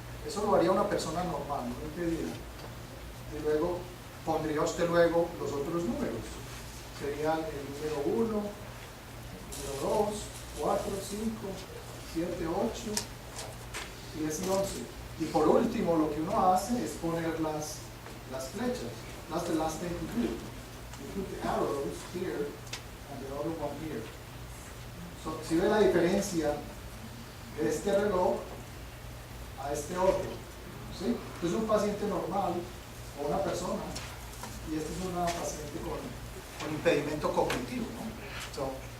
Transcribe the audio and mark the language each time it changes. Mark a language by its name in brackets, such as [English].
[Spanish] Eso lo haría una persona normal, no impedida. Y luego pondría usted luego los otros números. Serían el número 1, el número 2, 4, 5, 7, 8, 10 y 11. Y por último, lo que uno hace es poner las flechas. [English] That's the last thing to do. You put the arrows here and the other one here. [Spanish] So, si ve la diferencia de este reloj a este otro, ¿sí? Este es un paciente normal o una persona y este es una paciente con impedimento cognitivo, ¿no?